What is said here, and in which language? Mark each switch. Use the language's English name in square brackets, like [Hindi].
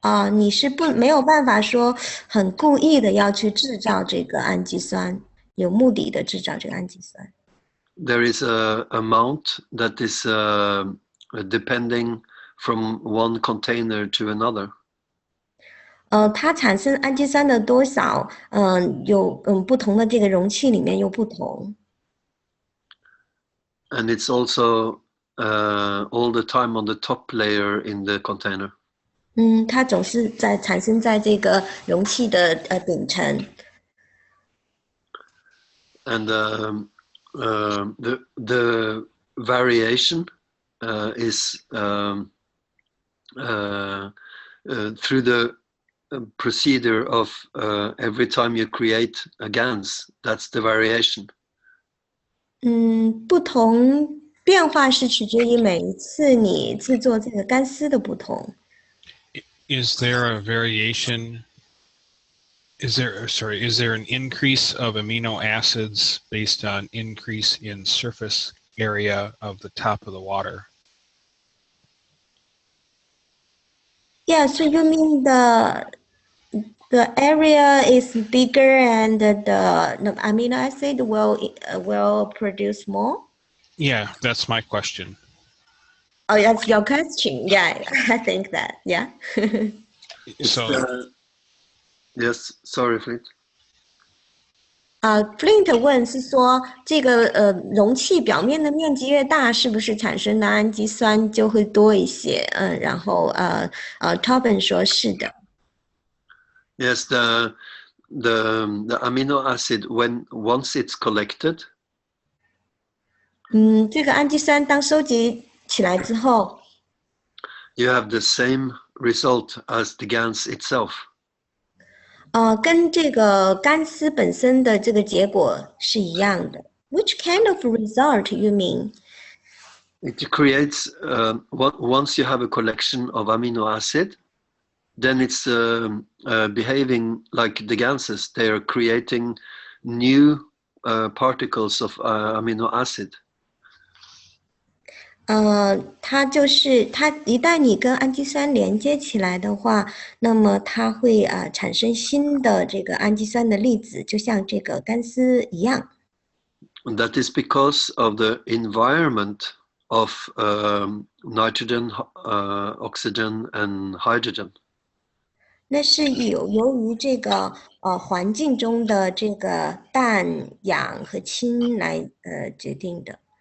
[Chinese] 你是没有办法说很故意的要去制造这个氨基酸，有目的的制造这个氨基酸。 [English] There is a amount that is depending from one container to another. [Chinese] 它产生氨基酸的多少，有不同的这个容器里面又不同。 [English] And it's also all the time on the top layer in the container. [Chinese] 它总是产生在这个容器的顶层。 [English] And the variation is through the procedure of every time you create a GANs. That's the variation. [Chinese] 不同变化是取决于每一次你制作这个干丝的不同。 [English] Is there a variation? Is there an increase of amino acids based on increase in surface area of the top of the water? Yeah, so you mean the area is bigger and the amino acid will produce more? Yeah, that's my question. Oh, that's your question. Yeah, I think that. Yeah. So Yes, sorry, Flint. [Chinese] Flint 问是说这个容器表面的面积越大，是不是产生的氨基酸就会多一些？然后Tobin 说是的。 [English] Yes, the amino acid once it's collected. [Chinese] 这个氨基酸当收集起来之后 [English] You have the same result as the GANs itself. [Chinese] 跟这个干丝本身的这个结果是一样的。 [English] Which kind of result you mean? It creates once you have a collection of amino acid, then it's behaving like the GANs. They are creating new particles of amino acid. [Chinese] 它一旦你跟氨基酸连接起来的话，那么它会产生新的这个氨基酸的粒子，就像这个干丝一样。 [English] And that is because of the environment of nitrogen, oxygen, and hydrogen. [Chinese] 那是由于这个环境中的这个氮、氧和氢来决定的。